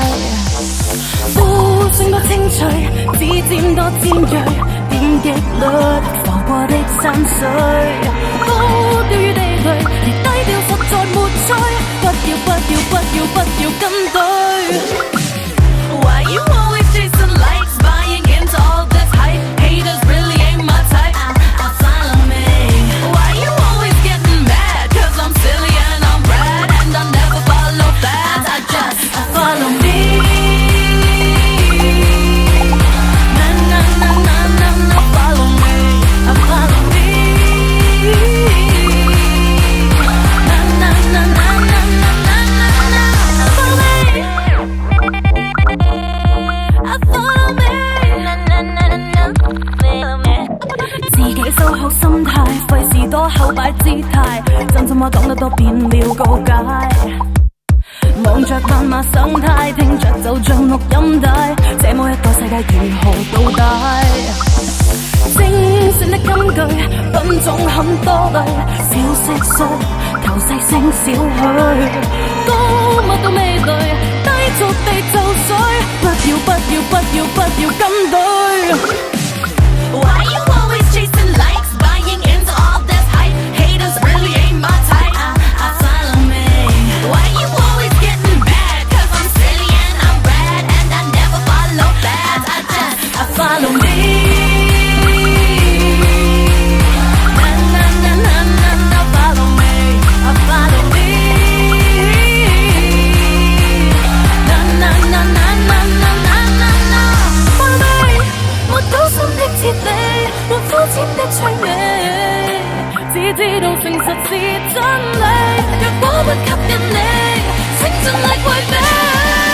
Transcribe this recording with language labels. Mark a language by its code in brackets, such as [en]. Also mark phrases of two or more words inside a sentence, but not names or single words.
[yue] 呼聲多清脆，指尖多尖銳，點擊率浮過的山水，高調與地雷，而低調實在沒趣，不要跟隊。 [en] Why you always chasing likes, buying into all this hype? Haters really ain't my type. Follow me. Why you always getting mad? 'Cause I'm silly and I'm rad and I never follow fads. I just follow me. Na na na na na na. Follow me. Follow me. Na na na na na na na na. Follow me. Follow me. Na na na na. Follow me. [yue] 自己收好心態，費事多後擺姿態，真心話講得多變了告解。望着斑馬生態，聽着就像錄音帶，這麼一個世界如何倒帶？精選的金句，品種很多類，小蟋蟀求細聲少許，高乜都未對，低俗地就水，不要跟隊。 [en] Why you always chasing likes, buying into all this hype? Haters really ain't my type. I follow me. Why you always getting bad? 'Cause I'm silly and I'm bad, and I never follow that. I follow me. Na na na na na na, follow me. I follow me. Na na na na na na na na na, follow me. [yue] 沒高深的哲理，沒膚淺的趣味，只知道誠實是真理。若果不吸引你，請盡力迴避。